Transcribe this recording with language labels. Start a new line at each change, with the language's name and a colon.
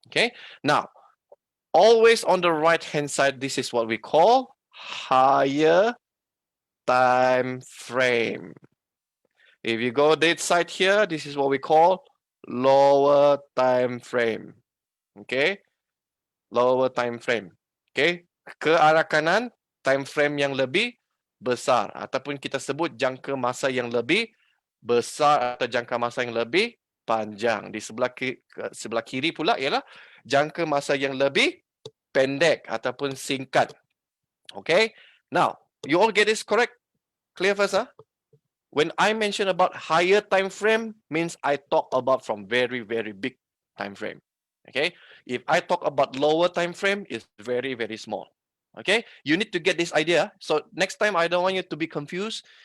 English: Okay, now always on the right hand side, this is what we call higher time frame. If you go this side here, this is what we call lower time frame. Okay, lower time frame.
Malay: Okay, ke arah kanan, time frame yang lebih besar, ataupun kita sebut jangka masa yang lebih besar atau jangka masa yang lebih panjang. Di sebelah kiri pula ialah jangka masa yang lebih pendek ataupun singkat.
English: Okay, now you all get this correct? Clear first, huh? When I mention about higher time frame, means I talk about from very, very big time frame. Okay, if I talk about lower time frame, it's very, very small. Okay, you need to get this idea. So next time, I don't want you to be confused.